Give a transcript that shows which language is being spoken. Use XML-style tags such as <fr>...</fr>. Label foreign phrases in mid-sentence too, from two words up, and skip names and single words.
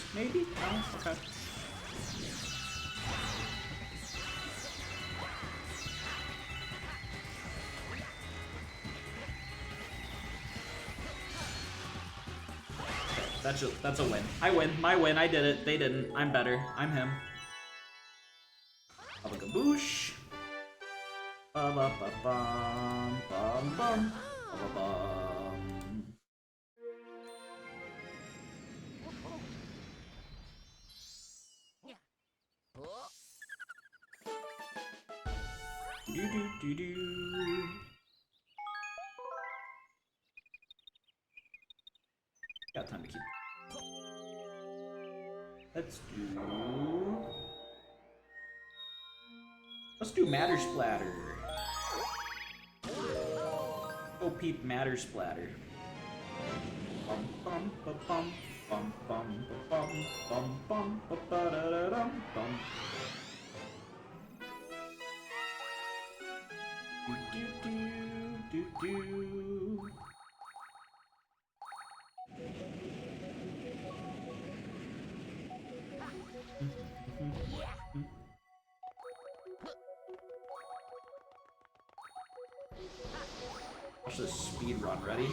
<en>Maybe? No? Okay. That's a win. I win. My win. I did it. They didn't. I'm better. I'm him. Kaboosh. Ba ba ba bum bum bum. Ba ba bum. Do do do do. Got time to keep. Let's do Matter Splatter. Go peep Matter Splatter. Bum bum ba bum bum bum ba bum bum bum ba ba da da dum bum. Do do do do do. Watch this speed run, ready?</en>